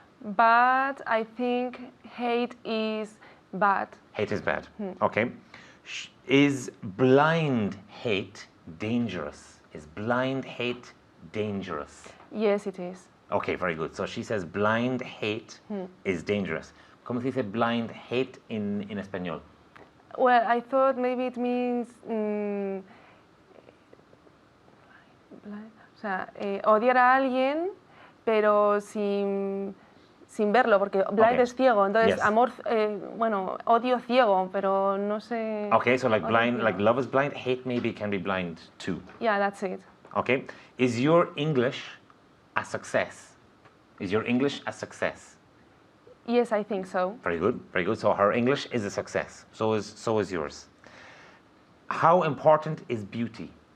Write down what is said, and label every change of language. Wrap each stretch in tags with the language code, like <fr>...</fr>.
<en>But I think hate is bad. Hate is bad. Okay. Is blind hate dangerous? Is blind hate dangerous? Yes, it is. Okay, very good. So she says blind hate is dangerous.</en> <es>¿Cómo se dice</es> <en>blind hate</en> <es>en español?</es> <en>Well, I thought maybe it means</en> <es>o sea, odiar a alguien, pero sin verlo, porque</es> <en>blind Okay.</en> <es>es ciego. Entonces,</es> <en>Yes.</en> <es>amor, bueno, odio ciego, pero no sé.</es> <en>Okay, so like</en> <es>odio</es> <en>blind,</en> <es>ciego.</es> <en>like love is blind, hate maybe can be blind too. Yeah, that's it. Okay. Is your English a success? Is your English a success? Yes, I think so. Very good, very good. So her English is a success. So is yours. How important is beauty?</en>